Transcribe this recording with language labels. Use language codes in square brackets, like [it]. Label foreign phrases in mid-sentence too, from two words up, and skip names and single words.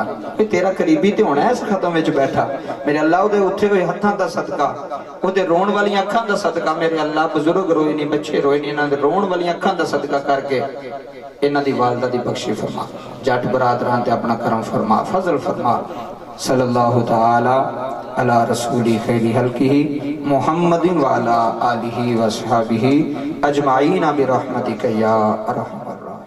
[pa] کوئی تیرا قریبی تے ہونا ہے اس ختم وچ بیٹھا۔ میرے اللہ اوہدے اٹھے ہوئے ہتھاں دا صدقہ، اوہدے رون والیاں اکھاں دا صدقہ، میرے اللہ بزرگ روئے نہیں، بچے روئے نہیں، انہاں دے رون والیاں اکھاں دا صدقہ کر کے انہاں دی والدہ دی بخشی فرما. جٹ برادراں تے اپنا کرم فرما، فضل فرما. [ar] صلى الله تعالى على رسوله خير خلقه محمد وعلى آله وأصحابه أجمعين برحمتك يا أرحم.